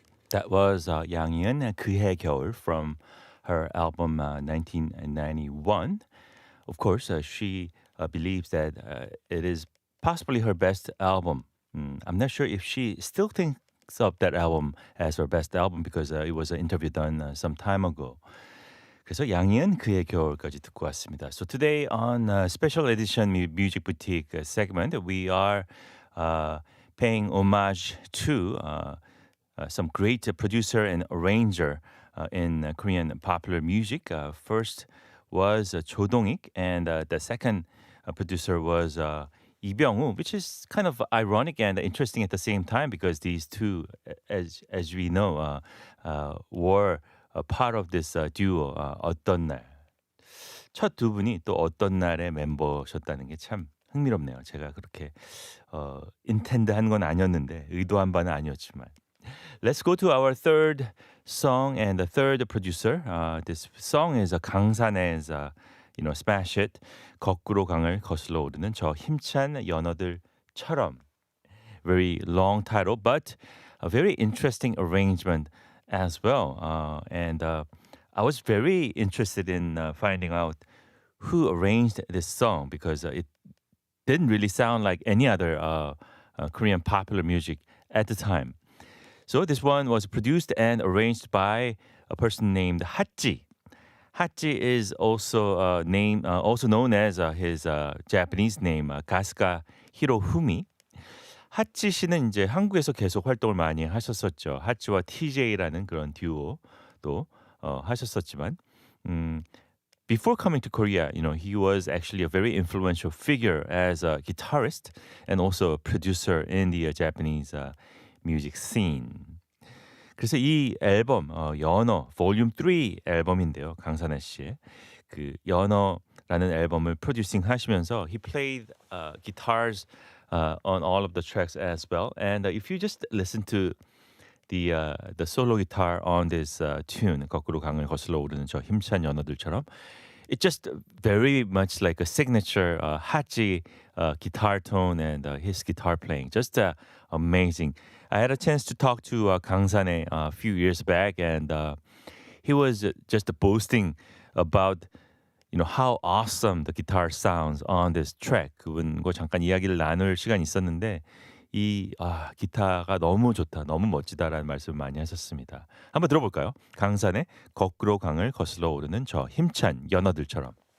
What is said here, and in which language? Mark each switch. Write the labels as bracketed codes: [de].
[en] That was 양희은 그해 겨울 from her album 1991. Of course, she believes that it is possibly her best album. I'm not sure if she still thinks of that album as her best album because it was an interview done some time ago. [ko] 그래서 양희은 그의 겨울까지 듣고 왔습니다. [en] So today on special edition Music Boutique segment, we are paying homage to some great producer and arranger in Korean popular music. First was Cho Dong-ik, and the second producer was Lee Byung-woo, which is kind of ironic and interesting at the same time because these two, as we know, were a part of this duo. [ko] 어떤 날. 첫 두 분이 또 어떤 날의 멤버셨다는 게 참 흥미롭네요. 제가 그렇게 인텐드한 건 아니었는데 의도한 바는 아니었지만. [en] Let's go to our third song and the third producer. This song is 강산의 smash hit 거꾸로 강을 거슬러 오르는 저 힘찬 연어들처럼. Very long title, but a very interesting arrangement as well. And I was very interested in finding out who arranged this song because it didn't really sound like any other Korean popular music at the time. So this one was produced and arranged by a person named Hachi. Hachi is also also known as his Japanese name 가스가 히로후미. [ko] 하치 씨는 이제 한국에서 계속 활동을 많이 하셨었죠. 하치와 TJ라는 그런 듀오도 하셨었지만 [en] before coming to Korea, he was actually a very influential figure as a guitarist and also a producer in the Japanese music scene. [ko] 그래서 이 앨범 연어 Volume 3 앨범인데요. 강산아 씨의 그 연어라는 앨범을 프로듀싱 하시면서 [en] he played guitars on all of the tracks as well. And if you just listen to the solo guitar on this tune, 거꾸로 강을 거슬러 오르는 저 힘찬 연어들처럼, it's just very much like a signature Hachi guitar tone and his guitar playing. Just amazing. I had a chance to talk to 강산에 a few years back, and he was just boasting about how awesome the guitar sounds on this track. [ko] 그분과 잠깐 이야기를 나눌 시간이 있었는데 기타가 너무 좋다, 너무 멋지다라는 말씀을 많이 하셨습니다. 한번 들어볼까요? 강산의 거꾸로 강을 거슬러 오르는 저 힘찬 연어들처럼.